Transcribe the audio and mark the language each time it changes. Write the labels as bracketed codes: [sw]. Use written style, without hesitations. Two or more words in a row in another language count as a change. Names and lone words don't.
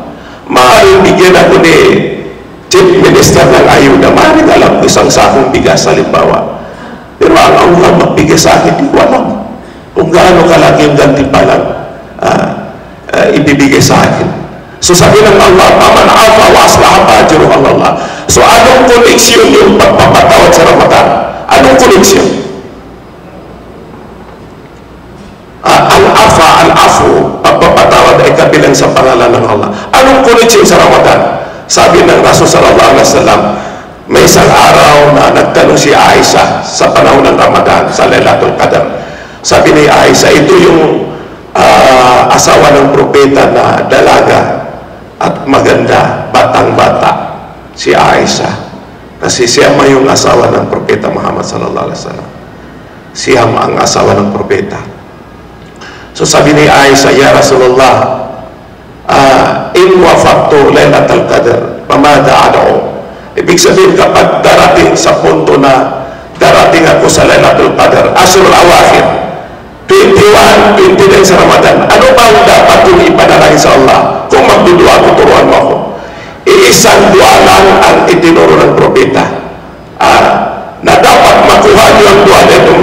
[tl] Maaaring bigyan ako ni Chief Minister ng ayuda, maaaring alam ko isang sakong bigas halimbawa, pero ang Allah magbigay sa akin, hindi ko alam kung gaano kalaki yung gantimpalang ibibigay sa akin. So sabi ng [ar] Allah, فمن عفا وأصلح فأجره على الله. [tl] So anong koneksyon yung pagpapatawad sa Ramadan? Anong koneksyon? Al-afu, pagpapatawad ay kabilang sa pangalan ng Allah. Anong koneksyon sa Ramadan? Sabi ng Rasul [ar] صلى الله عليه وسلم, [tl] may isang araw na nagtanong si Aisha sa panahon ng Ramadan, sa Lailatul Qadr. Sabi ni Aisha, ito yung asawa ng propeta na dalaga at maganda, batang-bata, si Aisha. Kasi siya may yung asawa ng propeta Muhammad [ar] صلى الله عليه وسلم. [tl] Siya ang asawa ng propeta. So sabi ni Aisha, [ar] يا رسول الله إن وافقت ليلة القدر فماذا أدعو. [tl] Ibig sabihin, kapag darating sa punto na darating ako sa Lailatul Qadr, [ar] العشر الأواخر, [tl] 21, 29 sa Ramadan, ano ba ang dapat yung ipanalangin sa Allah? Kung magdudua ako, turuan mo ako. Iisang dua lang ang itinuro ng propeta, na dapat makuha niyo ang dua na ito.